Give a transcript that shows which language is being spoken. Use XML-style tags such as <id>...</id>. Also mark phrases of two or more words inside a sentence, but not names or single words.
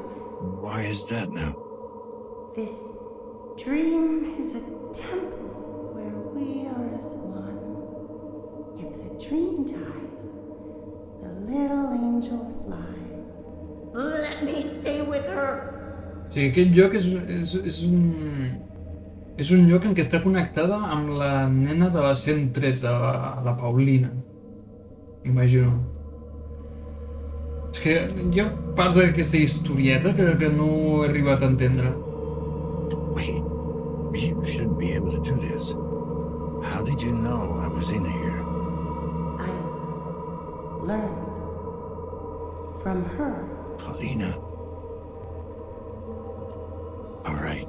<en>Why is that now? This dream is a temple where we are as one. If the dream dies, the little angel flies. Let me stay with her.</en> <ca>Sí, aquest lloc és un lloc en què està connectada amb la nena de la 113, la Paulina. Imagino. És que hi ha parts d'aquesta historieta que no he arribat a entendre.</ca> <en>Wait, you shouldn't be able to do this. How did you know I was in here? I learned from her. Paulina. All right.</en>